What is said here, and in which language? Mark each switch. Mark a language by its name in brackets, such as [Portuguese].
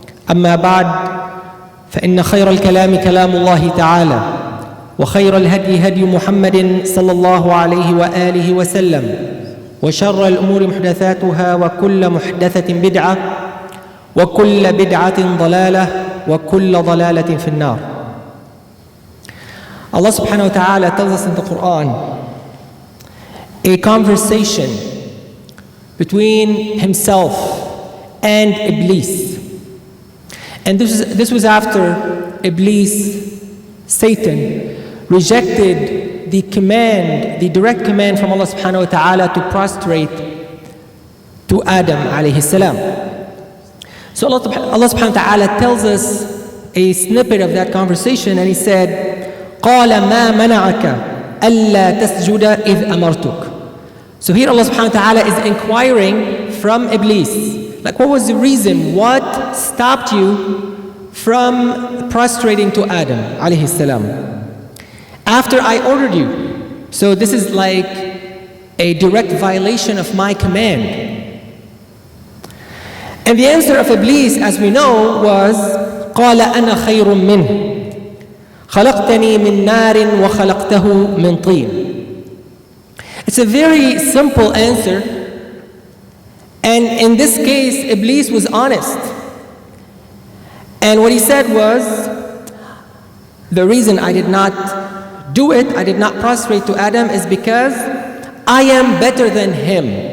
[Arabic] أما بعد، فإن خير الكلام كلام الله تعالى، وخير الهدي هدي محمد صلى الله عليه وآله وسلم، وشر الأمور محدثاتها، وكل محدثة بدعة، وكل بدعة ضلالة، وكل ضلالة في النار. [English] Allah subhanahu wa ta'ala tells us in the Quran a conversation between himself and Iblis. And this was after Iblis, Satan, rejected the command, the direct command from Allah subhanahu wa ta'ala to prostrate to Adam alayhi salam. So Allah subhanahu wa ta'ala tells us a snippet of that conversation, and he said, [Arabic] قَالَ مَا مَنَعَكَ أَلَّا تَسْجُدَ إِذْ أَمَرْتُكَ. [English] So here Allah subhanahu wa ta'ala is inquiring from Iblis, like, what was the reason? What stopped you from prostrating to Adam alayhi salam after I ordered you? So this is like a direct violation of my command. And the answer of Iblis, as we know, was [Arabic] قَالَ أَنَا خَيْرٌ مِّنْهُ خَلَقْتَنِي مِنْ نَارٍ وَخَلَقْتَهُ مِنْ طِينٍ. [English] It's a very simple answer. And in this case, Iblis was honest. And what he said was, the reason I did not do it, I did not prostrate to Adam, is because I am better than him.